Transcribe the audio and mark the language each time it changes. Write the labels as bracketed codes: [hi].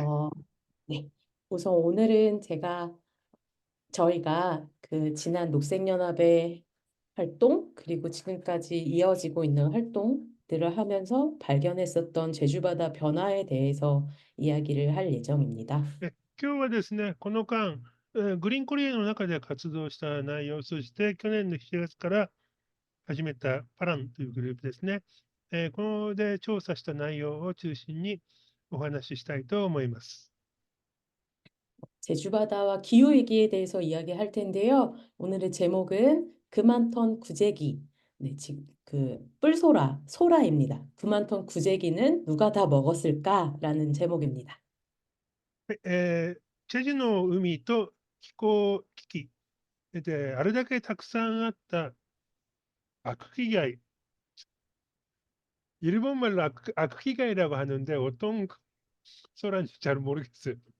[ko] 어, 네. 우선 오늘은 저희가 그 지난 녹색연합의 활동, 그리고 지금까지 이어지고 있는 활동들을 하면서 발견했었던 제주바다 변화에 대해서 이야기를 할 예정입니다. [ja] 今日はですね、この間、グリーンコリアの中で活動した内容、そして去年の7月から始めたパランというグループですね。こので調査した内容を中心にお話ししたいと思います。 [ko] 제주 바다와 기후 위기에 대해서 이야기할 텐데요. 오늘의 제목은 그만턴 구제기. 네, 지금 그 뿔소라, 소라입니다. 그만턴 구제기는 누가 다 먹었을까라는 제목입니다. [ja] はい、チェジュの海と気候危機で、あれだけたくさんあった悪気貝、 [ko] 일본말로 악기가이라고 하는데 어떤 소란지 잘 모르겠어요.